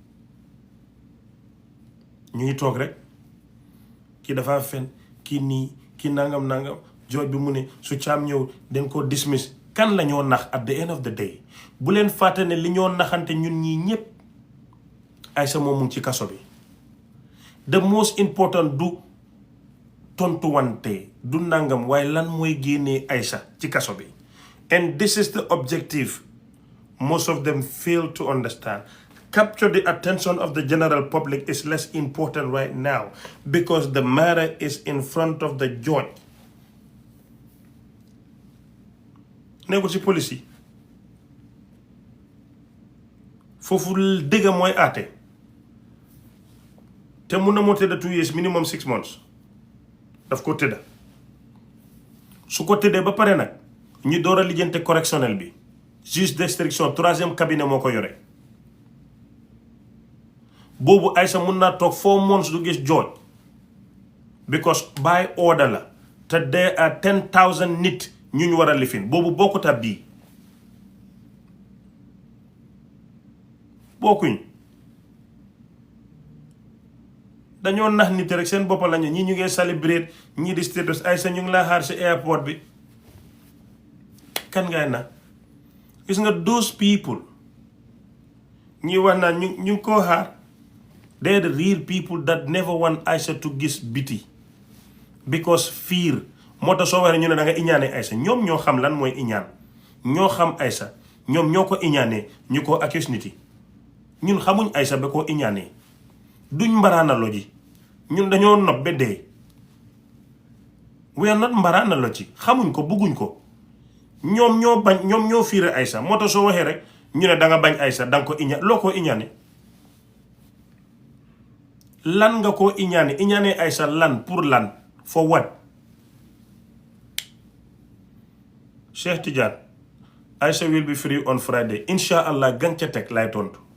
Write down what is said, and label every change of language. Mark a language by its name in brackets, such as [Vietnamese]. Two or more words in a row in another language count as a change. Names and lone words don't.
[Wolof] ñu ngi toog rek kii dafa fen kii nii kii nangam jooj bi mu ne su Thiam ñëw dañ koo dismiss kan la ñoo nax [English] at the end of the day [Wolof] bu leen fàtte ne li ñoo naxante ñun ñii ñépp Aïcha moom mu ngi ci kaso bi [English] the most important [Wolof] du tontuwante du nangam waaye lan mooy génnee Aïcha ci kaso bi [English] and this is the objective most of them fail to understand capture the attention of the general public is less important right now because the matter is in front of the judge. [Wolof] nekkul ci police yi foofu dëgga mooy àtte te mun na moo tëdda 2 years minimum 6 months daf ko tëdda su ko tëddee ba pare nag ñu door a lijjante correctionnel bi [French] juge d'instruction [Wolof] 3e cabinet moo ko yore boobu Aïssa mun naa toog 4 months du gis judge [English] because by order [Wolof] la te [English] there are 10,000 [Wolof] nit ñu war a lifin boobu bokkut ak bii bokkuñ dañoo nax nit rek seen boppa lañu ñii ñu ngi celebrate ñii di status Aïssa ñu ngi laa xaar si airport bi kan ngay na gis nga [English] those people [Wolof] ñuy wax naa ñu ngi koo xaar [English] they are the real people that never want Aïssa to [Wolof] gis biti because fear moo tax soo waxee ñu ne da nga iñaane Aïssa ñoom ñoo xam lan mooy iñaan ñoo xam Aïssa ñoom ñoo ko iñaanee ñu ko accuse nit yi ñun xamuñ Aïssa ba koo iñaanee duñ mbaraana lo ji ñun dañoo nopp ba dee [English] we are not [Wolof] mbaraana lo ci xamuñ ko bugguñ ko ñoom ñoo bañ ñoom ñoo fiire Aïssa moo tax soo waxee rek ñu ne da nga bañ Aïssa da nga ko iñaan loo ko iñaane lan nga ko iñaane Aïssa lan pour lan [English] for what Cheikh Tidiane Aïssa will be free on Friday [Arabic] إن شاء الله [Wolof] gan ca teg lay tontu